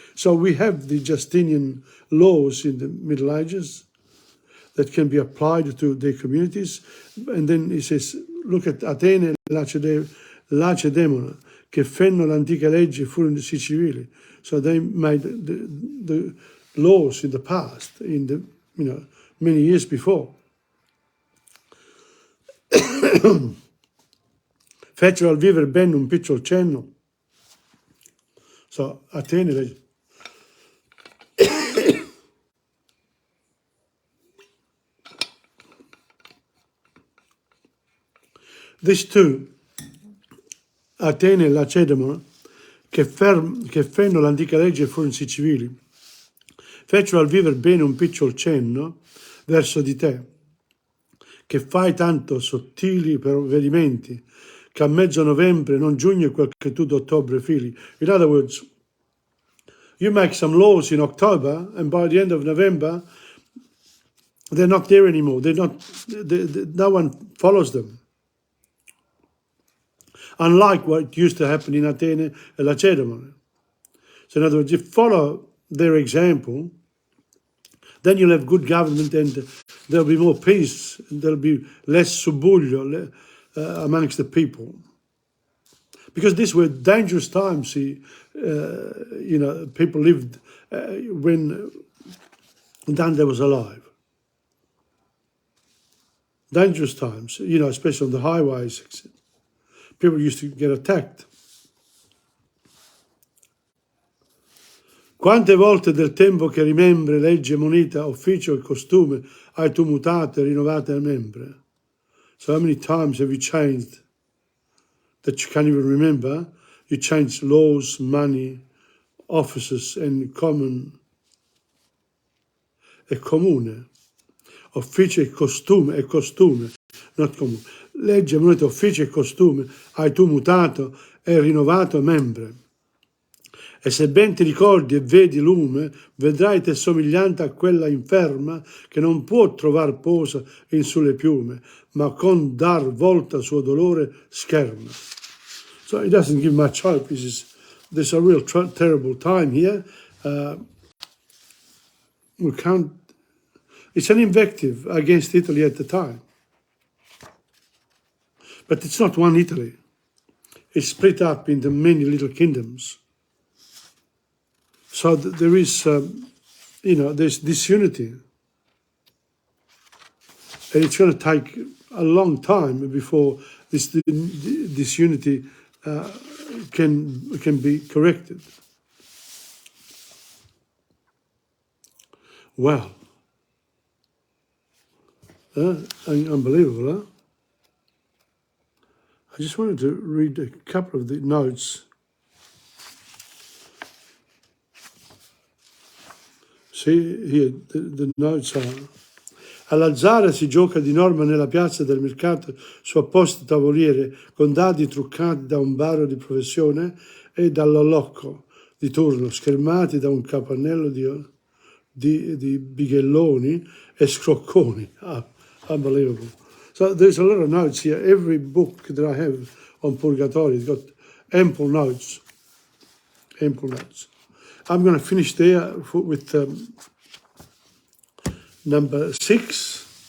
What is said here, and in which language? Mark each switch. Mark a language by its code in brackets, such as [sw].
[en] So we have the Justinian laws in the Middle Ages that can be applied to their communities. And then he says, look at [it] Atene e Lacedemona, che fenno l'antica legge furono civili. [en] So they made the laws in the past, in the, many years before. [it] Fecero al vivere bene un piccolo cenno. [en] So [it] Atene. [en] These two, [it] Atene e Lacedemona, che fenno l'antica legge furono civili, fecero al vivere bene un piccolo cenno verso di te, che fai tanto sottili provvedimenti, che a mezzo novembre, non giugno, quel che tu d'ottobre fili. [en] In other words, you make some laws in October, and by the end of November, they're not there anymore. No one follows them. Unlike what used to happen in Atene and Lacedemona. So in other words, if you follow their example, then you'll have good government and there'll be more peace, and there'll be less subbuglio amongst the people. Because these were dangerous times, people lived when Dante was alive. Dangerous times, especially on the highways. People used to get attacked. [it] Quante volte del tempo che rimembri, legge, moneta, ufficio e costume hai tu mutato e rinnovato a membre? [en] So how many times have you changed that you can't even remember? You changed laws, money, offices and comune. [it] Ufficio e costume, [en] not [it] comune. Legge, moneta, ufficio e costume hai tu mutato e rinnovato a membre. E se ben ti ricordi e vedi lume, vedrai te somigliante a quella inferma che non può trovar posa in sulle piume, ma con dar volta al suo dolore scherma. [en] So it doesn't give much hope. There's a real terrible time here. It's an invective against Italy at the time. But it's not one Italy. It's split up into many little kingdoms. So there is, there's disunity. And it's going to take a long time before this disunity can be corrected. Wow. Unbelievable, huh? I just wanted to read a couple of the notes. See, here, the notes are: [it] all'alzare si gioca di norma nella piazza del mercato su apposte tavoliere con dadi truccati da un baro di professione e dall'olocco di turno, schermati da un capannello di bighelloni e scrocconi. [en] Unbelievable. So there's a lot of notes here. Every book that I have on Purgatorio has got ample notes. Ample notes. I'm going to finish there with number 6.